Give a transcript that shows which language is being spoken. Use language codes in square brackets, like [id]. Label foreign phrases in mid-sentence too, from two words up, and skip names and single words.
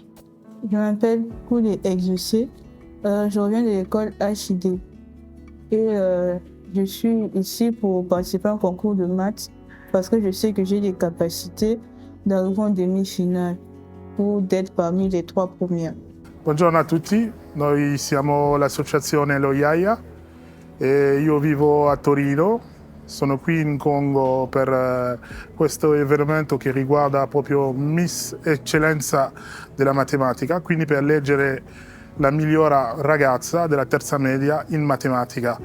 [fr] Je m'appelle Koulé Exaucé. Je reviens de l'école HID. Et je suis ici pour participer à un concours de maths parce que je sais que j'ai les capacités d'arriver en demi-finale ou d'être parmi les 3 premières. [it] Buongiorno a tutti, noi siamo l'associazione Lo Yaya e io vivo a Torino. Sono qui in Congo per questo avvenimento che riguarda proprio Miss Eccellenza della matematica, quindi per eleggere la migliore ragazza della terza media in matematica.